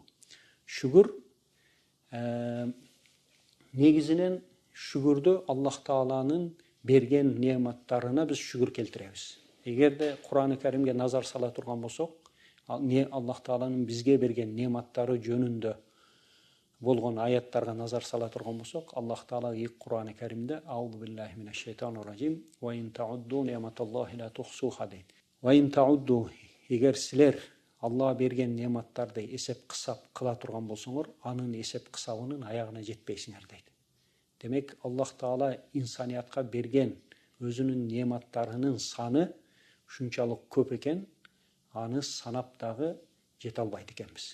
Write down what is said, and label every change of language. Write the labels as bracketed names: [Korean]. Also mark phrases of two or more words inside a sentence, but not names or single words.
[Kyrgyz] Шүгүр негизинен шүгүрдү Аллах Тааланын берген нематтарына біз шүгүр келтиребиз. Эгерде Кур'ан-ы Каримге назар сала турган болсок, Аллах Тааланын бизге берген нематтары жөнүндө болгон аяттарга назар сала турган болсок, Аллах Таала Кур'ан-ы Каримде [Arabic] أعوذ بالله من الشيطان الرجيم وإن تعدوا نعمة الله لا تحصوها [Kyrgyz] дейт. [Arabic] وإن تعدوا, [Kyrgyz] эгер силер Алла берген нематтарды эсеп кысап кыла турган болсоңор, анын эсеп кысабынын аягына жетпейсиңер дейт. Демек, Аллах Таала инсаниятка берген өзүнүн нематтарынын саны ушунчалык көп экен, аны санап дагы жете албайт экенбиз.